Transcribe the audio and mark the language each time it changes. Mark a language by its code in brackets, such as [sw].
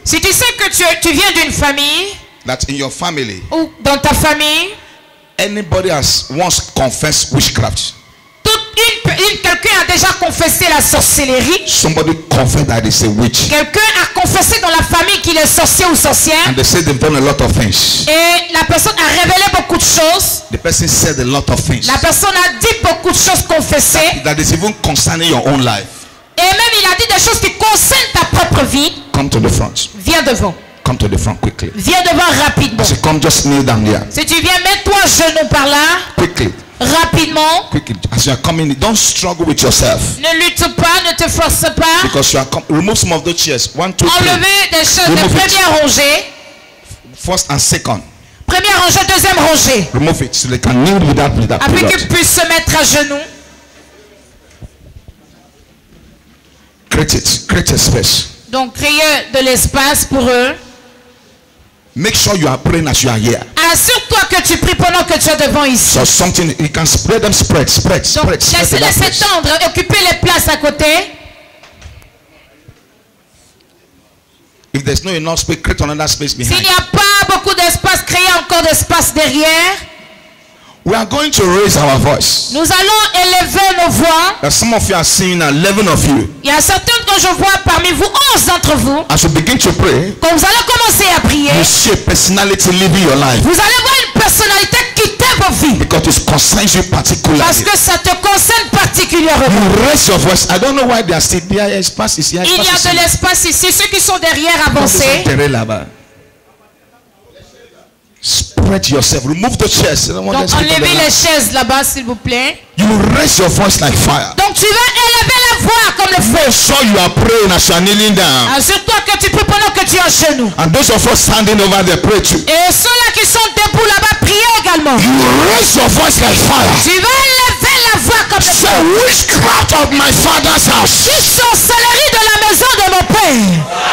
[fr] Si tu sais que tu viens d'une famille, [en] that in your family, [fr] ou dans ta famille, [en] anybody has once confessed witchcraft. [fr] Quelqu'un a déjà confessé la sorcellerie. [en] Somebody confessed that it's a witch. [fr] Quelqu'un a confessé dans la famille qu'il est sorcier ou sorcière. [en] And they said they've done a lot of things. [fr] Et la personne a révélé beaucoup de choses. [en] The person said a lot of things. [fr] La personne a dit beaucoup de choses confessées. [en] That is even concerning your own life. [fr] Et même il a dit des choses qui concernent ta propre vie. [en] Come to the front. [fr] Viens devant. [en] come to the front quickly. [fr] Viens devant rapidement. [en] As you come, just kneel down here. [fr] Si tu viens, mets-toi genou par là. [en] Quickly. [fr] Rapidement. [en] Quickly. As you are coming, don't struggle with yourself. [fr] Ne lutte pas, ne te force pas. [en] Because you are remove some of those chairs. 1, 2, 3. [fr] Enlevez des choses de première rangée. [en] First and second. [fr] Première rangée, deuxième rangée. [en] Remove it so they can kneel without [fr] Après qu'ils puissent se mettre à genoux. [en] Create a space. [fr] Donc créez de l'espace pour eux. [en] Make sure you are praying as you are here. [fr] Assure-toi que tu pries pendant que tu es devant ici. [en] So something you can spread them, spread. [fr] Donc laissez-les s'étendre, occupez les places à côté. [en] If there's no enough space, create another space behind. [fr] S'il n'y a pas beaucoup d'espace, créez encore d'espace derrière. [en] We are going to raise our voice. [fr] Nous allons élever nos voix. [en] Some of you are seeing 11 of you. [fr] Il y a certains que je vois parmi vous, 11 d'entre vous. [en] As you begin to pray, [fr] quand vous allez commencer à prier, [en] you see a personality living your life. [fr] Vous allez voir une personnalité quitter vos vies. [en] Because it concerns you particularly. [fr] Parce que ça te concerne particulièrement. [en] You raise your voice. I don't know why they are still there. [fr] Espace ici. Il y a de l'espace ici. Ceux qui sont derrière, avancez. [en] Spread yourself. Remove the chairs. [fr] Donc enlevez les chaises là-bas, s'il vous plaît. [en] You raise your voice like fire. [fr] Donc tu vas élever la voix comme le feu. [en] Make sure you are praying as you are kneeling down. [fr] Assure-toi que tu pries pendant que tu es en genoux. [en] And those of us standing over there pray too. [fr] Et ceux-là qui sont debout là-bas priez également. [en] You raise your voice like fire. [fr] Tu vas élever la voix comme le feu. [en] The witchcraft of my father's house. [fr] Qui sorcellerie de la maison de mon père.